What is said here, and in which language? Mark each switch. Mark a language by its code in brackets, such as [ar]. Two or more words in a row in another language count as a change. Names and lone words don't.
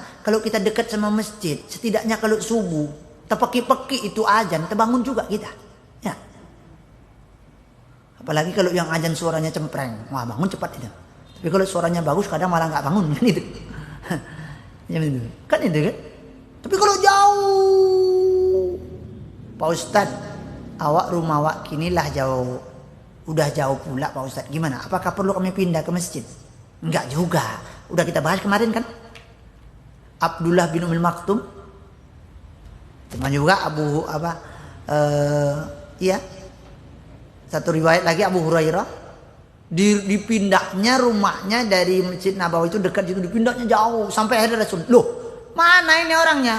[id] Kalau kita dekat sama masjid, setidaknya kalau subuh, terpeki-peki itu azan, terbangun juga kita. Ya. Apalagi kalau yang azan suaranya cempreng, wah bangun cepat itu. Tapi kalau suaranya bagus, kadang malah nggak bangun kan itu. Kan itu kan. Tapi kalau jauh, Pak Ustadz, [min] awak rumah awak kinilah jauh, [id] udah jauh pula Pak Ustadz. Gimana? Apakah perlu kami pindah ke masjid? Enggak juga. Udah kita bahas kemarin kan. Abdullah bin Ummul Maktum, teman juga iya, satu riwayat lagi Abu Hurairah, dipindahnya rumahnya dari Masjid Nabawi itu dekat situ, dipindahnya jauh sampai akhirnya Rasul, loh mana ini orangnya?